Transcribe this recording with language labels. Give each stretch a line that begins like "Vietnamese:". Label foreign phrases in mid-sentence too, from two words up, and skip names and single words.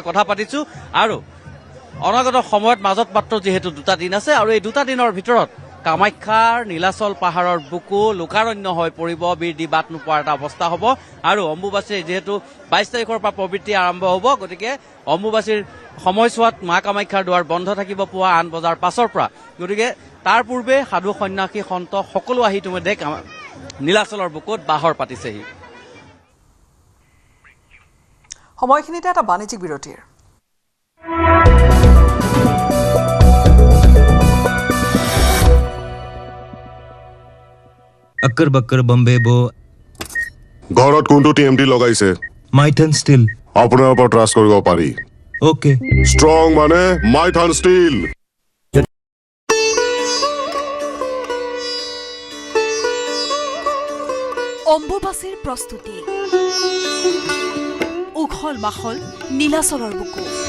Assamese: কথা পাতিছো আৰু অনাগত সময়ত মাজত মাত্ৰ যিহেতু 2টা দিন আছে আৰু এই 2টা দিনৰ ভিতৰত কামাখ্যাৰ নীলাচল পাহাৰৰ বুকু লোকাৰণ্য হৈ পৰিব বীৰ বাট নোপোৱাৰ এটা অৱস্থা হ'ব আৰু অম্বুবাচীৰ যিহেতু 22 তাৰিখৰ পৰা প্ৰবৃত্তি আৰম্ভ হ'ব গতিকে অম্বুবাচীৰ সময়ছোৱাত মা কামাখ্যাৰ দুৱাৰ বন্ধ থাকিব পুৱা 8 বজাৰ পাছৰ পৰা গতিকে তাৰ পূৰ্বে সাধু সন্ন্যাসী সন্ত সকলো আহি ইতিমধ্যে নীলাচলৰ বুকুত বাহৰ পাতিছেহি সময়খিনিতে এটা বাণিজ্যিক বিৰতিৰ
Hindi: अक्कर बक्कर बम्बे बो
Assamese: ঘৰত কোনটো টিএমটি লগাইছে माइथन स्टील আপোনাৰ ওপৰত ট্ৰাষ্ট কৰিব পাৰি ओके ষ্ট্ৰং মানে মাইথান ষ্টীল অম্বুবাচীৰ প্ৰস্তুতি উখল মাখল নীলাচলৰ বুকু